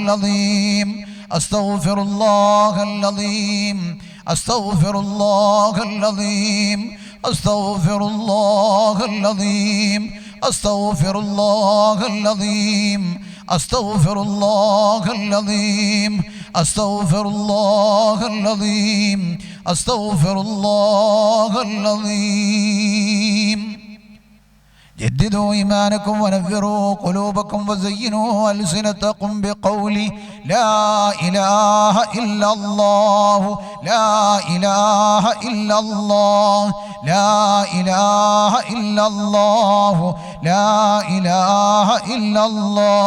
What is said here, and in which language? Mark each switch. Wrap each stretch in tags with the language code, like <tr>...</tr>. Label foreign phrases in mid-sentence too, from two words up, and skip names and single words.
<ar>العظيم، أستغفر الله العظيم، أستغفر الله العظيم، أستغفر الله العظيم، أستغفر الله العظيم، أستغفر الله العظيم، أستغفر الله العظيم، أستغفر الله العظيم. جددوا إيمانكم ونفروا قلوبكم وزينوا ألسنتكم بقول لا إله إلا الله، لا إله إلا الله، لا إله إلا الله، لا إله إلا الله،</ar>